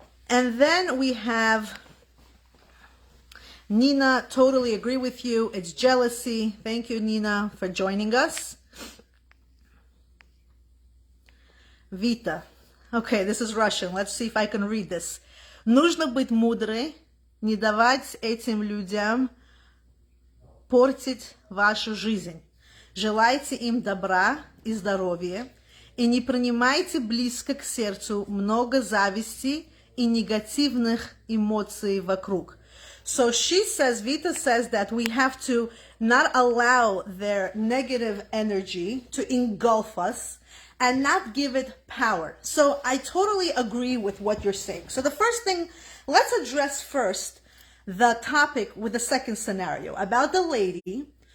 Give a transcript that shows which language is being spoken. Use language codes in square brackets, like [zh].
[en] And then we have Nina, totally agree with you. It's jealousy. Thank you, Nina, for joining us. Vita. Okay, this is Russian. Let's see if I can read this. [ru] Нужно быть мудрой, не давать этим людям портить вашу жизнь. Желайте им добра и здоровья, и не принимайте близко к сердцу много зависти и негативных эмоций вокруг. [en] So she says, Vita says that we have to not allow their negative energy to engulf us and not give it power. So I totally agree with what you're saying. So the first thing, let's address first the topic with the second scenario about the lady